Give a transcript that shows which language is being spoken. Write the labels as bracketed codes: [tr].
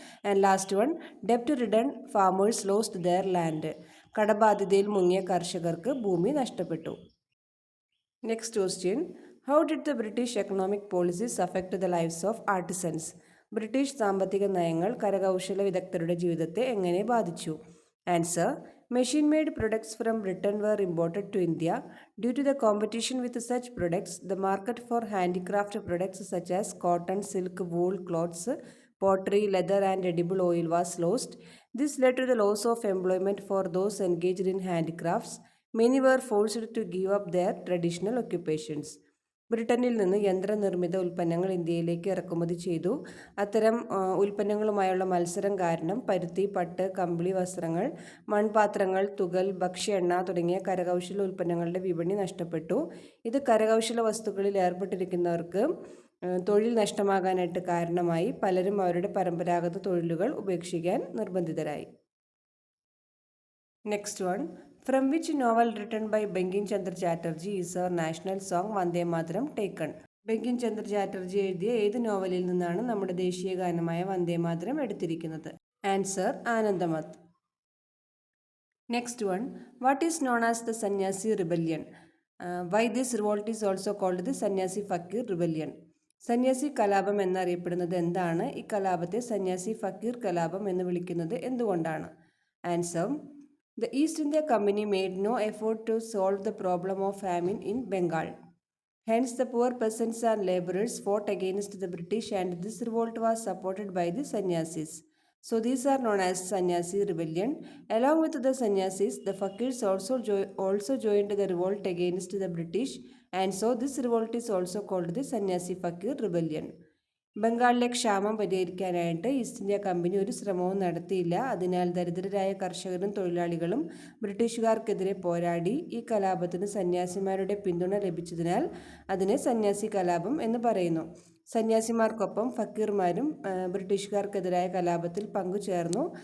[en] and last one, ഡെപ്റ്റ് ridden farmers lost there land, [ml] കടബാധ്യതയിൽ മുങ്ങിയ കർഷകർക്ക് ഭൂമി നഷ്ടപ്പെട്ടു. [en] Next question, how did the British economic policies affect the lives of artisans? [ml] British സാമ്പത്തിക നയങ്ങൾ കരകൗശല വിദഗ്ധരുടെ ജീവിതത്തെ എങ്ങനെ ബാധിച്ചു? [en] Answer: machine-made products from Britain were imported to India. Due to the competition with such products, the market for handicraft products such as cotton, silk, wool, cloths, pottery, leather and edible oil was lost. This led to the loss of employment for those engaged in handicrafts. Many were forced to give up their traditional occupations. [ml] ബ്രിട്ടനിൽ നിന്ന് യന്ത്രനിർമ്മിത ഉൽപ്പന്നങ്ങൾ ഇന്ത്യയിലേക്ക് ഇറക്കുമതി ചെയ്തു. അത്തരം ഉൽപ്പന്നങ്ങളുമായുള്ള മത്സരം കാരണം പരുത്തി, പട്ട്, കമ്പിളി വസ്ത്രങ്ങൾ, മൺപാത്രങ്ങൾ, തുകൽ, ഭക്ഷ്യ എണ്ണ തുടങ്ങിയ കരകൗശല ഉൽപ്പന്നങ്ങളുടെ വിപണി നഷ്ടപ്പെട്ടു. ഇത് കരകൗശല വസ്തുക്കളിൽ ഏർപ്പെട്ടിരിക്കുന്നവർക്ക് തൊഴിൽ നഷ്ടമാകാനായിട്ട് കാരണമായി. പലരും അവരുടെ പരമ്പരാഗത തൊഴിലുകൾ ഉപേക്ഷിക്കാൻ നിർബന്ധിതരായി. [en] Next one, from which novel written by Bankim Chandra Chatterjee is our national song Vande Mataram taken? [ml] Bankim Chandra Chatterjee എഴുതിയ ഏത് നോവലിൽ നിന്നാണ് നമ്മുടെ ദേശീയ ഗാനമായ വന്ദേ മാതരം എടുത്തിരിക്കുന്നത്? [en] Answer: Anandamath. Next one, what is known as the Sannyasi rebellion? Why this revolt is also called the Sannyasi Fakir rebellion? [ml] സന്യാസി കലാപം എന്നറിയപ്പെടുന്നത് എന്താണ്? ഈ കലാപത്തെ സന്യാസി ഫക്കീർ കലാപം എന്ന് വിളിക്കുന്നത് എന്തുകൊണ്ടാണ്? [en] Answer: The East India Company made no effort to solve the problem of famine in Bengal. Hence, the poor peasants and laborers fought against the British, and this revolt was supported by the sannyasis. So, these are known as Sannyasi rebellion. Along with the sannyasis, the fakirs also joined the revolt against the British, and so this revolt is also called the Sannyasi Fakir rebellion. [ml] ബംഗാളിലെ ക്ഷാമം പരിഹരിക്കാനായിട്ട് east India company ഒരു ശ്രമവും നടത്തിയില്ല. അതിനാൽ ദരിദ്രരായ കർഷകരും തൊഴിലാളികളും ബ്രിട്ടീഷുകാർക്കെതിരെ പോരാടി. ഈ കലാപത്തിന് സന്യാസിമാരുടെ പിന്തുണ ലഭിച്ചതിനാൽ അതിനെ സന്യാസി കലാപം എന്ന് പറയുന്നു. സന്യാസിമാർക്കൊപ്പം ഫക്കീർമാരും ബ്രിട്ടീഷുകാർക്കെതിരായ കലാപത്തിൽ പങ്കുചേർന്നു.